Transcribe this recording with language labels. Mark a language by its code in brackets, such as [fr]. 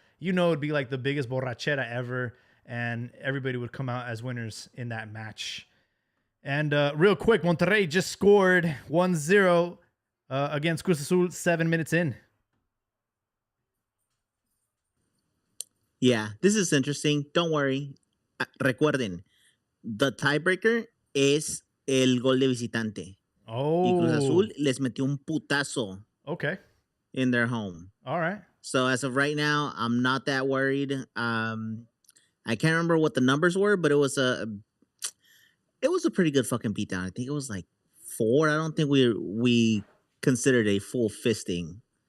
[en] It'd be like the biggest borrachera ever, and everybody would come out as winners in that match. And real quick, Monterrey just scored 1-0 against Cruz Azul 7 minutes in. Yeah, this is interesting. Don't worry. [es] Recuerden, [en] the tiebreaker [es] es el gol de visitante. Oh. Y Cruz Azul les metió un putazo. [en] Okay. In their home. All right. So as of right now, I'm not that worried. I can't remember what the numbers were, but it was a pretty good fucking beatdown. I think it was like 4. I don't think we considered a full fisting.